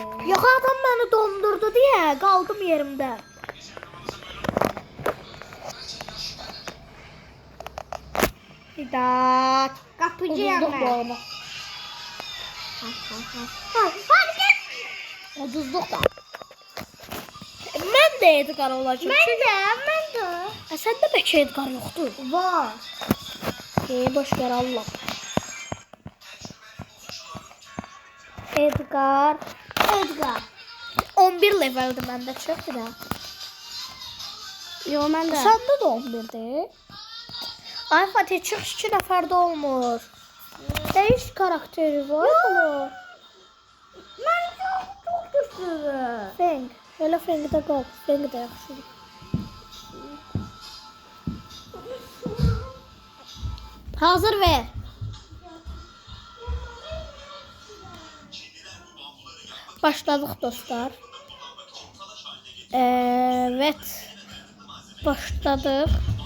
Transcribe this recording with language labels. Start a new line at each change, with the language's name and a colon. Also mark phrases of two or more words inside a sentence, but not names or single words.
Turkish: Yok adam beni dondurdu diye kaldım yerimde. Fidat. Kapıcıyım ben. Hadi gel. Ucuzluk da.
Azerbaijani: Mən də Edgar olacağım. Mən də. Səndə bəlkə Edgar yoxdur. Var. Boş ver Allah. Edgar. 11 leveldir məndə çoxdur da. Yo, mən də. Səndə də 11'dir. Ay Fatih çıx 2 nəfərdə olmur. Dəyiş karakteri var. Mən çox güclüdür. Feng. Elə Feng'də qal. Feng də yaxşıdır. Hazır ver.
Turkish: Başladık dostlar. Evet. Başladık.